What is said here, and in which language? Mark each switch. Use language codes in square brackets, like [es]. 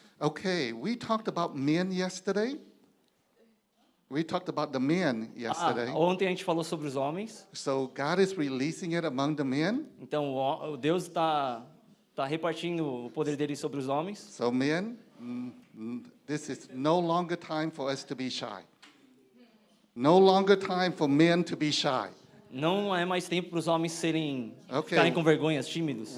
[en] Okay, we talked about men yesterday. We talked about the men yesterday. [pt] Ontem a gente falou sobre os homens. [en] So God is releasing it among the men. [pt] Então Deus está repartindo o poder dele sobre os homens. [en] So men, this is no longer time for us to be shy. No longer time for men to be shy. [pt] Não é mais tempo para os homens [en] Okay. [pt] ficarem com vergonhas, tímidos.